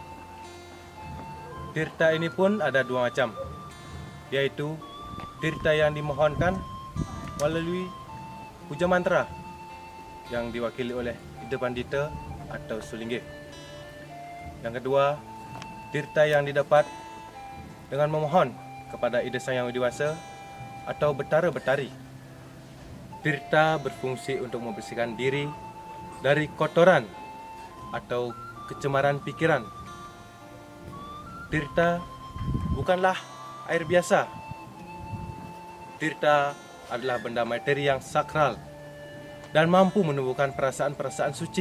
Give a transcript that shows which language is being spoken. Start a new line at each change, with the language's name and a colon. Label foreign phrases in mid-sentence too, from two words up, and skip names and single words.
Indonesian: Tirta ini pun ada dua macam, yaitu tirta yang dimohonkan melalui puja mantra yang diwakili oleh Ida Pandita atau Sulinggih. Yang kedua, tirta yang didapat dengan memohon kepada Ida Sang Yang Widi-Wasa atau Betara Betari. Tirta berfungsi untuk membersihkan diri dari kotoran atau kecemaran pikiran. Tirta bukanlah air biasa. Tirta adalah benda materi yang sakral dan mampu menumbuhkan perasaan-perasaan suci.